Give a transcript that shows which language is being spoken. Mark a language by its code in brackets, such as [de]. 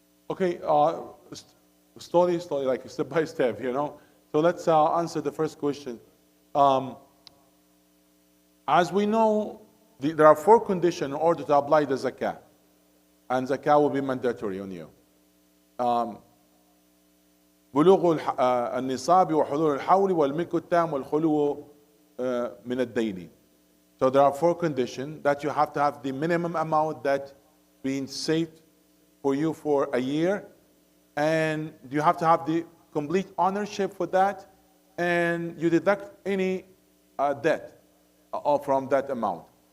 [en] Okay, slowly, like step by step, you know. So let's answer the first question. Um, as we know, there are 4 conditions in order to apply the zakah, and zakah will be mandatory on you. [ar] بلوغ النصاب وحضور الحول والملك التام والخلو من الدين. [en] So there are 4 conditions that you have to have the minimum amount that being saved for you for a year, and you have to have the complete ownership for that, and you deduct any debt from that amount.